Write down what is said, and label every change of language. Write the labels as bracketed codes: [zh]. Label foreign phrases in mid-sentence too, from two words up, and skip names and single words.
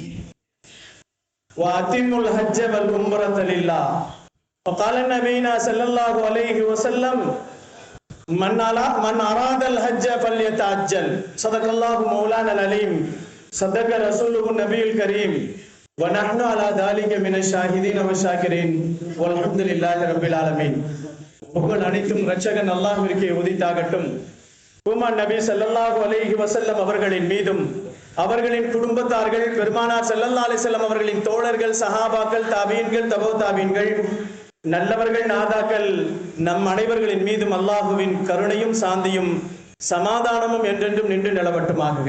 [ar] وأتموا الحج والعمرة لله وقال نبينا صلى الله عليه وسلم من أراد الحج فليتعجل صدق الله مولانا العليم صدق رسوله النبي الكريم ونحن على ذلك من الشاهدين والشاكرين والحمد لله رب العالمين. [ta] புகழ் அனைத்தும் இரட்சகன் அல்லாஹ்விற்கே உரித்தாகட்டும். பூமான் நபி [ar] صلى الله عليه وسلم [ta] அவர்களின் மீதும் அவர்களின் குடும்பத்தார்கள் பெருமானார் [ar] صلى الله عليه وسلم [ta] அவர்களின் தோழர்கள் சஹாபாக்கள் தாபீன்கள் தபோ தாபீன்கள் நல்லவர்கள் நாதாக்கள் நம் அனைவர்களின் மீதும் அல்லாஹுவின் கருணையும் சாந்தியும் சமாதானமும் என்றென்றும் நின்று நிலவட்டுமாக.